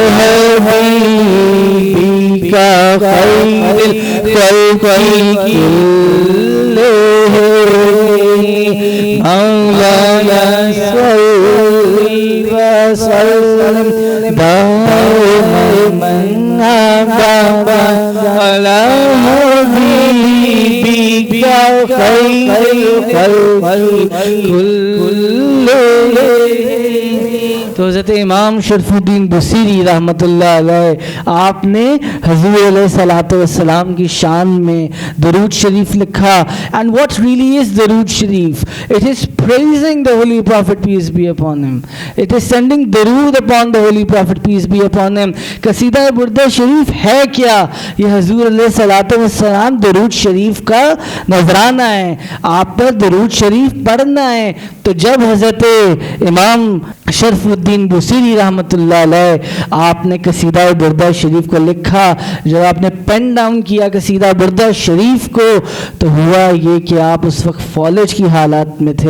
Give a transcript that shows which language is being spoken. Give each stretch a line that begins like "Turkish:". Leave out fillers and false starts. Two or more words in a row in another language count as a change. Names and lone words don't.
Arabic: حبیبک خیر الخلق کلہم مولانا صلی وسلم دائما ابدا علی حبیبک خیر الخلق کلہم.
Urdu: تو حضرت امام شرف الدین بصیری
Arabic: رحمۃ اللہ علیہ
Urdu: آپ نے حضور
Arabic: علیہ الصلاۃ والسلام
Urdu: کی شان میں درود شریف لکھا.
English: and what really is
Urdu: درود شریف؟
English: it is praising the holy prophet peace be upon him. It is sending درود upon the holy prophet peace be upon him.
Urdu: قصیدہ بردہ شریف ہے کیا؟ یہ حضور
Arabic: علیہ الصلاۃ والسلام
Urdu: درود شریف کا نذرانہ ہے. آپ پر درود شریف پڑھنا ہے. تو جب حضرت امام شرف الدین بصیری
Arabic: رحمۃ اللہ علیہ
Urdu: آپ نے قصیدہ بردہ شریف کو لکھا، جب آپ نے
English: pen down
Urdu: کیا قصیدہ بردہ شریف کو، تو ہوا یہ کہ آپ اس وقت فالج کی حالات میں تھے.